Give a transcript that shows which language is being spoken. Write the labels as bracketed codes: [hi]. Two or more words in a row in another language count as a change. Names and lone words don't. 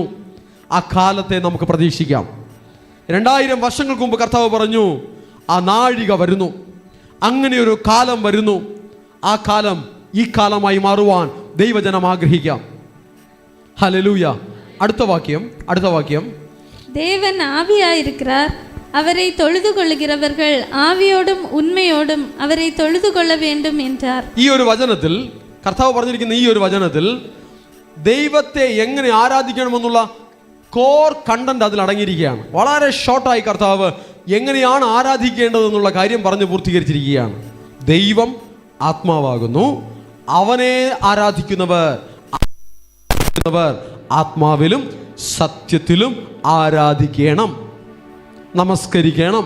[ml] ആ കാലത്തെ നമുക്ക് പ്രതീക്ഷിക്കാം. 2000 വർഷങ്ങൾക്ക് മുമ്പ് കർത്താവ് പറഞ്ഞു, ആ നാഴിക വരുന്നു, അങ്ങനെ ഒരു കാലം വരുന്നു. ആ കാലം ഈ കാലമായി മാറുവാൻ ദൈവജനം ആഗ്രഹിക്കാം. ഹല്ലേലൂയ. അടുത്ത വാക്യം. [ta] தேவன் ஆவியாயிருக்கிறார், அவரை தொழுது கொள்ளுகிறவர்கள் ஆவியோடும் உண்மையோடும் அவரை தொழுது கொள்ள வேண்டும் என்றார். [ml] ഈ ഒരു വചനത്തിൽ കർത്താവ് പറഞ്ഞിരിക്കുന്ന ഈ ഒരു വചനത്തിൽ ദൈവത്തെ എങ്ങനെ ആരാധിക്കണമെന്നുള്ള [en] core content [ml] അതിൽ അടങ്ങിയിരിക്കുകയാണ്. വളരെ ഷോർട്ടായി കർത്താവ് എങ്ങനെയാണ് ആരാധിക്കേണ്ടതെന്നുള്ള കാര്യം പറഞ്ഞു പൂർത്തീകരിച്ചിരിക്കുകയാണ്. ദൈവം ആത്മാവാകുന്നു, അവനെ ആരാധിക്കുന്നവർ ആത്മാവിലും സത്യത്തിലും ആരാധിക്കണം, നമസ്കരിക്കണം.